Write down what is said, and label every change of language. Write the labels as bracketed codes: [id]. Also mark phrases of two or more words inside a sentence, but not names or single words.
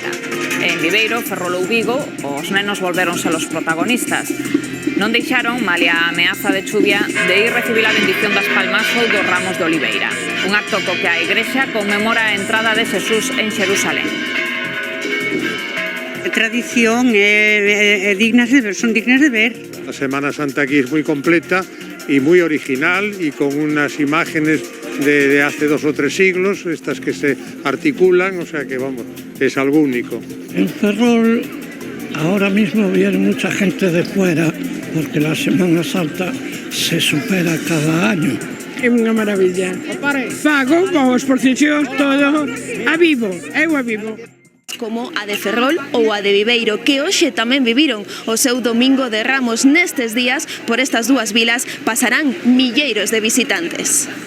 [gl] En Viveiro, Ferrol ou Vigo, os nenos volveronse los protagonistas. Non deixaron, malia a ameaza de chuvia, de ir recibir a bendición das palmas ou dos ramos de oliveira. Un acto co que a Igrexa conmemora a entrada de Xesús en Xerusalén. Tradición son dignas de ver. [es] La Semana Santa aquí es muy completa y muy original y con unas imágenes de hace 2 o 3 siglos, estas que se articulan, o sea que vamos, es algo único. En Ferrol ahora mismo viene mucha gente de fuera porque la Semana Santa se supera cada año. [gl] É unha maravilla. Fago, vamos por procesións, todo, a vivo, eu a vivo. Como a de Ferrol ou a de Viveiro, que hoxe tamén viviron o seu Domingo de Ramos. Nestes días, por estas dúas vilas, pasarán milleiros de visitantes.